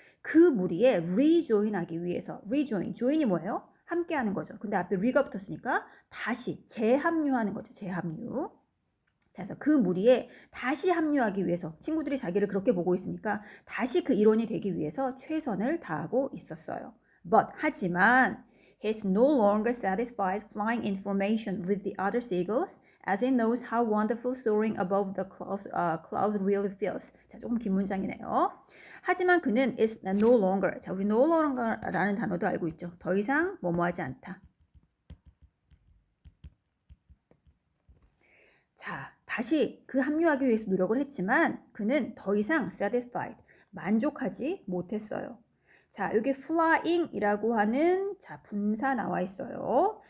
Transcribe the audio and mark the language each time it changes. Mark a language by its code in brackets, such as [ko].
[ko] 그 무리에 rejoin 하기 위해서. rejoin. join이 뭐예요? 함께 하는 거죠. 근데 앞에 re가 붙었으니까 다시 재합류하는 거죠. 재합류. 자, 그래서 그 무리에 다시 합류하기 위해서 친구들이 자기를 그렇게 보고 있으니까 다시 그 일원이 되기 위해서 최선을 다하고 있었어요. [en] But [ko] 하지만 [en] he's no longer satisfied flying in formation with the other seagulls as he knows how wonderful soaring above the clouds really feels. [ko] 자, 조금 긴 문장이네요. 하지만 그는 [en] is no longer. [ko] 자, 우리 no longer라는 단어도 알고 있죠. 더 이상 뭐뭐하지 않다. 자, 다시 그 합류하기 위해서 노력을 했지만 그는 더 이상 satisfied, 만족하지 못했어요. 자, 여기 flying이라고 하는 자, 분사 나와 있어요.